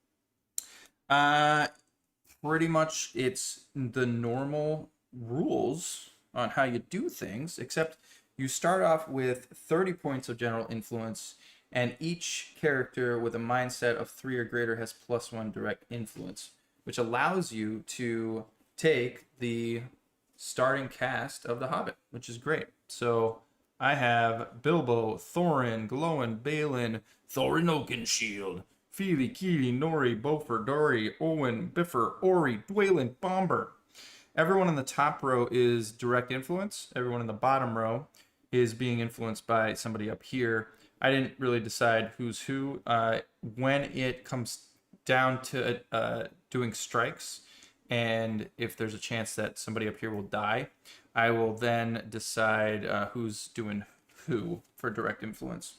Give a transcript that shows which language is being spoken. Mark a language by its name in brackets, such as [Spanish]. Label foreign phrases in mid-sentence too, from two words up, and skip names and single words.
[English] Pretty much it's the normal rules on how you do things, except you start off with 30 points of general influence, and each character with a mindset of 3 or greater has +1 direct influence, which allows you to take the starting cast of The Hobbit, which is great. So I have Bilbo, Thorin, Glowin, Balin, Thorin Oakenshield, Feely, Keely, Nori, Beaufort, Dory, Owen, Biffer, Ori, Dwaylen, Bomber. Everyone in the top row is direct influence. Everyone in the bottom row is being influenced by somebody up here. I didn't really decide who's who. When it comes down to doing strikes, and if there's a chance that somebody up here will die, I will then decide who's doing who for direct influence.